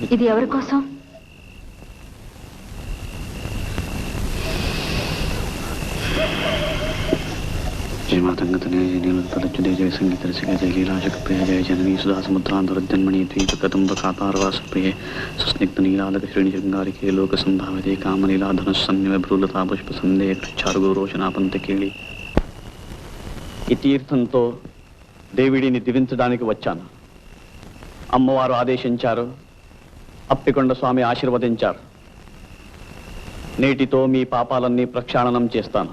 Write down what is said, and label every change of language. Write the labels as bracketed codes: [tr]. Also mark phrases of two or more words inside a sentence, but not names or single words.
[te] ఇది ఎవరి కోసం? [sa] जय मातंगतनय जय नीलतलच्युते जय संगीत रसिक जय लीलाजगप्रिय जय जननी सुधा समुद्रांतरजन्मणि द्वीपकदम्ब कातारवासप्रिय सुस्निग्ध नीलालक श्रेणी शृंगारिके लोक संभाविते कामलीला धनुस्सन्निव भ्रूलता पुष्प संदेह చారుగోరోచనాపంతకేళి. [te] ఈ తీర్థంతో దేవిడిని దివించడానికి వచ్చాను. అమ్మవారు ఆదేశించారు, అప్పికొండ స్వామి ఆశీర్వదించారు. నేటితో మీ పాపాలన్నీ ప్రక్షాళనం చేస్తాను.